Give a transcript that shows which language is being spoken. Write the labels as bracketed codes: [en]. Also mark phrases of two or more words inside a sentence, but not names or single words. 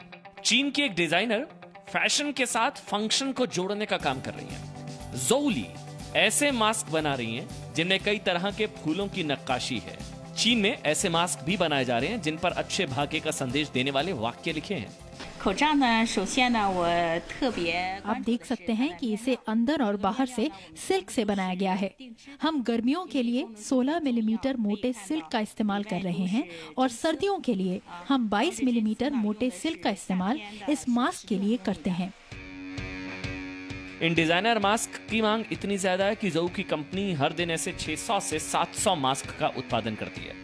[hi] चीन की एक डिजाइनर फैशन के साथ फंक्शन को जोड़ने का काम कर रही हैं। ज़ोली ऐसे मास्क बना रही हैं जिनमें कई तरह के फूलों की नक्काशी है। चीन में ऐसे मास्क भी बनाए जा रहे हैं जिन पर अच्छे भाग्य का संदेश देने वाले वाक्य लिखे हैं। [zh] 口罩呢，首先呢，我特别 [hi] आप देख सकते हैं कि इसे अंदर और बाहर से सिल्क से बनाया गया है। हम गर्मियों के लिए 16 मिलीमीटर मोटे सिल्क का इस्तेमाल कर रहे हैं और सर्दियों के लिए हम 22 मिलीमीटर मोटे सिल्क का इस्तेमाल इस मास्क के लिए करते हैं। इन डिजाइनर मास्क की मांग इतनी ज्यादा है कि ज़ोऊ की कंपनी हर दिन ऐसे 600 से 700 मास्क का उत्पादन करती है।